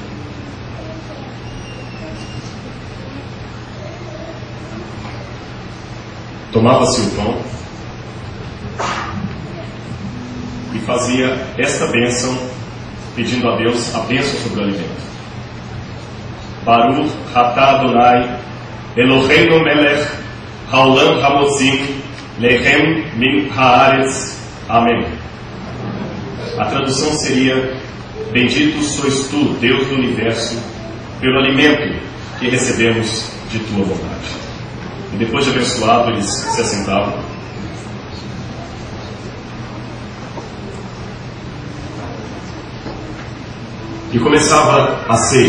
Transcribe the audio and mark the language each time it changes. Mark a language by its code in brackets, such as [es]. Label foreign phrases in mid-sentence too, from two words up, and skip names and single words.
[pt] Tomava-se o pão e fazia esta bênção, pedindo a Deus a bênção sobre o alimento. [he] ברוך אתה אדוני אלוהינו מלך העולם המוציא לחם מן הארץ. [pt] Amém. A tradução seria: bendito sois tu, Deus do universo, pelo alimento que recebemos de tua vontade. E depois de abençoado, eles se assentavam. E começava a ceia.